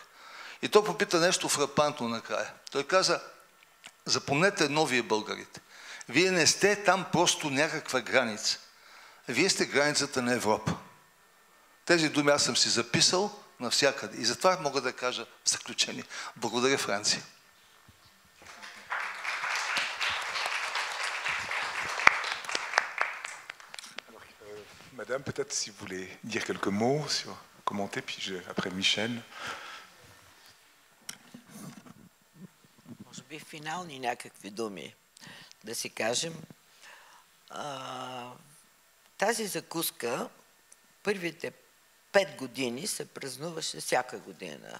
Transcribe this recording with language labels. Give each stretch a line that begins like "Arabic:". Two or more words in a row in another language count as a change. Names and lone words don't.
Bulgarian: И той попита нещо фрапантно накрая. Той каза, запомнете едно вие българите. Вие не сте там просто някаква граница. Вие сте границата на Европа. Тези думи аз съм си записал навсякъде. И затова мога да кажа в заключение. Благодаря, Франция.
French: Madame, peut-être si vous voulez dire quelques mots, commenter, puis après Michel.
Bulgarian: Може би финални някакви думи да си кажем. Тази закуска първите 5 години се празнуваше всяка година.